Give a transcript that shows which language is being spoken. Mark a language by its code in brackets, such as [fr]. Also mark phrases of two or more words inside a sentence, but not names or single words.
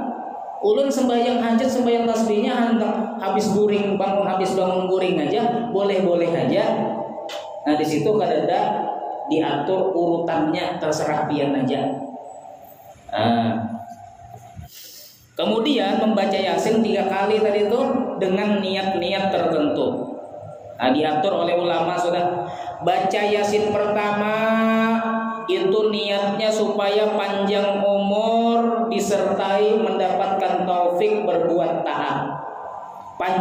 [bjn] Ulun sembahyang hajat, sembahyang tasbihnya hendak habis bangun guring aja, boleh-boleh aja. Nah, di situ kada diatur urutannya, terserah pian aja. [id] Kemudian membaca Yasin 3 kali tadi itu dengan niat-niat tertentu. Nah, diatur oleh ulama sudah. Baca Yasin pertama itu niatnya supaya panjang umur disertai mendapatkan taufik berbuat taat.